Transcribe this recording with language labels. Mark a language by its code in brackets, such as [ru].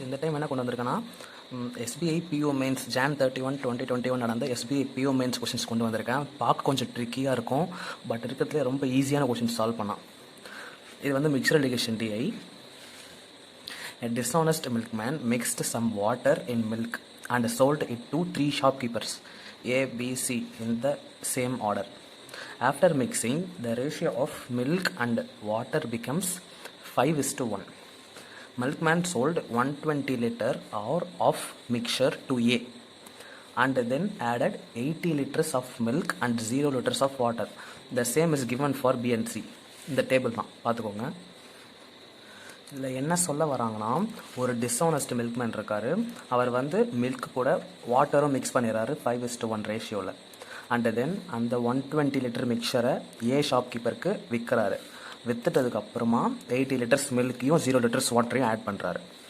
[ta] இந்த டைம் என்ன கொண்டு வந்திருக்கேன்னா எஸ்பிஐ பிஓ மெயின்ஸ் ஜான் 31, 2021 நடந்த எஸ்பிஐ பிஓ மெயின்ஸ் கொஷின்ஸ் கொண்டு வந்திருக்கேன். பார்க்க கொஞ்சம் ட்ரிக்கியாக இருக்கும், பட் இருக்கிறதுலே ரொம்ப ஈஸியான கொஷின்ஸ் சால்வ் பண்ணலாம். இது வந்து mixer allegation DI. [en] A dishonest milkman mixed some water in milk and sold it to 3 shopkeepers, A, B, C, in the same order. After mixing, the ratio of milk and water becomes 5:1. Milkman sold 120 liter of mixture to A and then added 80 liters of milk and 0 liters of water. The same is given for B and C. [ta] இந்த table தான் பார்த்துக்கோங்க. இதில் என்ன சொல்ல வராங்கன்னா, ஒரு dishonest milkman இருக்கார். அவர் வந்து மில்க் கூட வாட்டரும் மிக்ஸ் பண்ணிடுறாரு 5:1 ரேஷியோவில். அண்ட் தென் அந்த 120 லிட்டர் மிக்சரை ஏ ஷாப்கீப்பருக்கு விற்கிறாரு. விற்றுட்டதுக்கப்புறமா 80 லிட்டர்ஸ் மில்க்கையும் 0 லிட்டர்ஸ் வாட்டரையும் ஆட் பண்ணுறாரு.